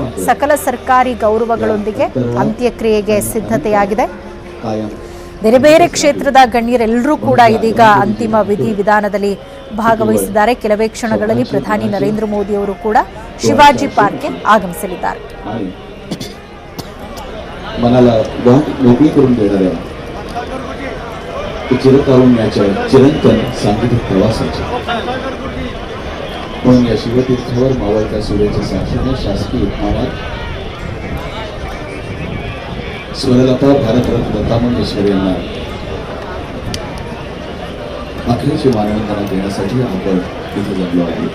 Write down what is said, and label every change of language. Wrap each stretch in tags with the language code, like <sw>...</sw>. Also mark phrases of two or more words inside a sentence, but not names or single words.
<kn>ಸಕಲ ಸರ್ಕಾರಿ ಗೌರವಗಳೊಂದಿಗೆ ಅಂತ್ಯಕ್ರಿಯೆಗೆ ಸಿದ್ಧತೆಯಾಗಿದೆ. ಬೇರೆ ಬೇರೆ ಕ್ಷೇತ್ರದ ಗಣ್ಯರೆಲ್ಲರೂ ಕೂಡ ಇದೀಗ ಅಂತಿಮ ವಿಧಿವಿಧಾನದಲ್ಲಿ ಭಾಗವಹಿಸಿದ್ದಾರೆ. ಕೆಲವೇ ಕ್ಷಣಗಳಲ್ಲಿ ಪ್ರಧಾನಿ ನರೇಂದ್ರ ಮೋದಿ ಅವರು ಕೂಡ ಶಿವಾಜಿ ಪಾರ್ಕ್ಗೆ ಆಗಮಿಸಲಿದ್ದಾರೆ.</kn> <mr>मनाला मोकळी करून देणाऱ्या चिरतारुण्याच्या चिरंतन सांगीतिक प्रवासाची म्हणून या शिवतीर्थावर मावळत्या सूर्याच्या साक्षीने शासकीय इतमामात स्वरलता भारतरत्न लता मंगेशकर यांना अखेरची मानवंदना देण्यासाठी आपण इथे जमलो आहोत.</mr>